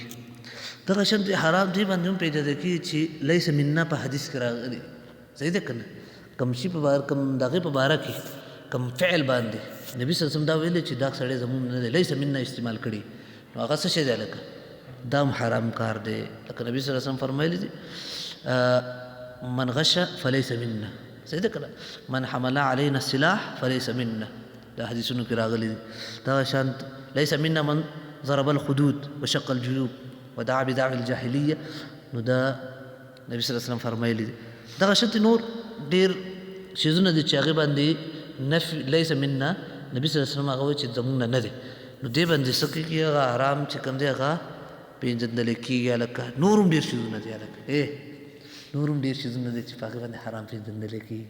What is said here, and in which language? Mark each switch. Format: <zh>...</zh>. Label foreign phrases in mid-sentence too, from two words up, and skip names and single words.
<ps>دغه شان حرام دې باندې هم پیژندل کېږي چې</ps> <ar>لیس منا</ar> <ps>په حدیث کې راغلي. صحیح ده که نه؟ کوم شي په باره کوم دغې په باره کې کوم فعل باندې نبي</ps> <ar>صلی الله علیه وسلم</ar> <ps>دا ویلي چې دا سړی زموږ نه دی،</ps> <ar>لیس منا</ar> <ps>استعمال کړي، نو هغه څه شی دی هلکه؟ دا هم حرام کار دی. لکه نبي</ps> <ar>صلی الله علیه وسلم</ar> <ps>فرمایلی دي</ps> <ar>من غش فلیس منا.</ar> <ps>صحیح ده که نه؟</ps> <ar>من حمل علینا السلاح فلیس منا.</ar> <ps>دا حدیثونو کې راغلي دي. دغه شان</ps> <ar>لیس منا من ضرب الخدود وشق الجيوب ودعا بدعوى الجاهليه.</ar> <ps>نو دا نبی</ps> <ar>صلی الله علیه وسلم</ar> <ps>فرمایلی دي. دغه شانتې نور ډېر شیزونه دي چې هغې باندې نفي</ps> <ar>لیس منا</ar> <ps>نبی</ps> <ar>صلی الله علیه وسلم</ar> <ps>هغه وایي چې زموږ نه نه دی، نو دې باندې څه کېږي؟ هغه حرام چې کوم دی هغه پېژندلی کېږي هلکه. نور هم ډېر شیزونه دي هلکه، نور هم ډېر شیزونه دي چې په هغې باندې حرام پېژندلی کېږي.</ps>